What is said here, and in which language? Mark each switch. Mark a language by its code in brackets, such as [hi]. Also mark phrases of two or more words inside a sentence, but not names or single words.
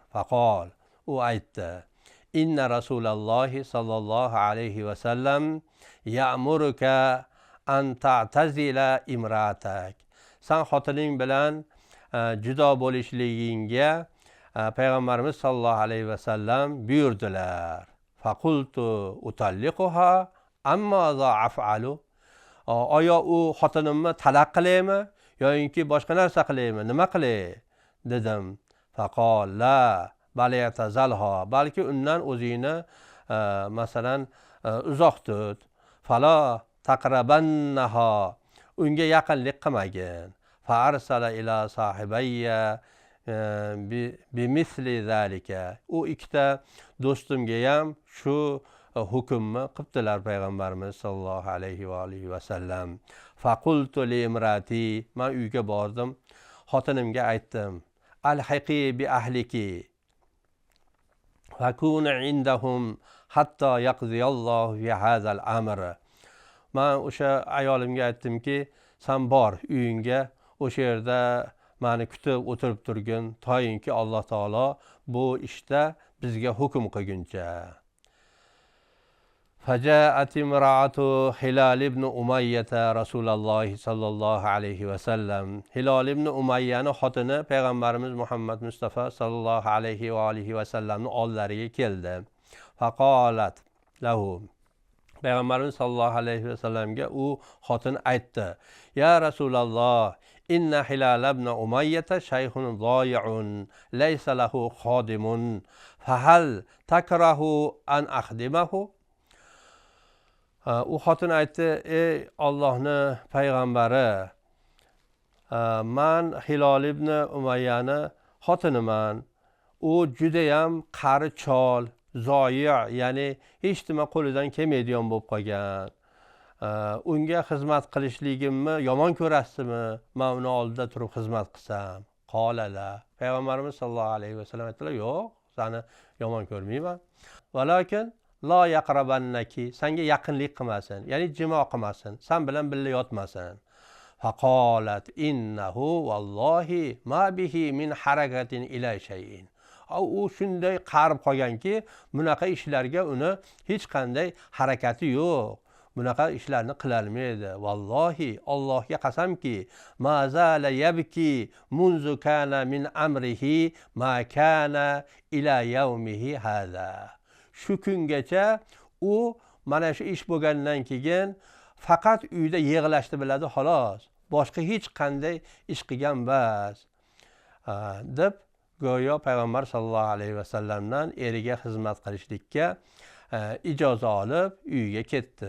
[ar] فقال, [uz] u aytdi: [ar] "إن رسول الله صلى الله عليه وسلم يأمرك أن تعتزل امرأتك." [uz] Sen xotining bilan judo bo'lishligingga Payg'ambarimiz sallallohu alayhi va sallam buyurdilar. [ar] فقلت أطلقها أم ماذا أفعل. [uz] Oyo u xotinimni talaq qilaymi yoki boshqa narsa qilaymi? Nima qilay? dedim. [ar] فقال لا بل اعتزلها. [uz] Balki undan o'zingni masalan uzoq tut. [ar] فلا تقربنها. [uz] Unga yaqinlik qilmagin. [ar] فأرسل إلى صاحبي بمثل ذلك. [uz] U ikkita do'stimga ham shu hukmni qildilar Payg'ambarimiz sallallohu alayhi va alihi va sallam. [ar] فقلت لامرأتي. [uz] Men uyga bordim. Xotinimga aytdim: [ar] "الحقي بأهلك." فكون عندهم حتى يقضي الله في هذا الأمر. [uz] man o'sha ayolimga aytdimki, san bor uyingga, o'sha yerda mani kutib o'tirib turgin toyinki Alloh taolo bu ishda bizga hukm qilguncha. [ar] فجاءت امرأة هلال بن أمية رسول الله صلى الله عليه وسلم. [uz] هلال بن أمية xotini payg'ambarimiz Muhammad Mustafa sallallohu alayhi va alihi vasallamning oldilariga keldi. [ar] فقالت له. [uz] Payg'ambarimiz sallallohu alayhi vasallamga u xotin aytdi: [ar] يا رسول الله, إن هلال بن أمية شيخ ضائع ليس له خادم فهل تكره أن أخدمه. [uz] U xotin aytdi: ey Allohning payg'ambari, man Hilol ibn Umayyani xotiniman. U judayam qari chol, zoyi', ya'ni hech nima qo'lidan kelmaydigan bo'lib qolgan. Unga xizmat qilishligimni yomon ko'rasizmi? Men uni oldida turib xizmat qilsam. [ar] قال لا. [uz] Payg'ambarimiz sollallohu alayhi vasallam aytdilar: yo'q, seni yomon ko'rmayman. [ar] ولكن لا يقربنك, [uz] senga yaqinlik qilmasin, ya'ni jimo qilmasin, sen bilan birga yotmasin. [ar] فقالت إنه والله ما به من حركة إلى شيء. [uz] U shunday qarib qolganki, bunaqa ishlarga uni hech qanday harakati yo'q. Bunaqa ishlarni qilolmaydi. Vallohi, Allohga qasamki, [ar] ما زال يبكي منذ كان من أمره ما كان إلى يومه هذا. [uz] Shu kungacha u mana shu ish bo'lgandan keyin faqat uyda yig'lashni biladi xolos. Boshqa hech qanday ish qilgan emas. deb go'yo payg'ambar sallallohu alayhi vasallamdan eriga xizmat qilishlikka ijozat olib uyiga ketdi.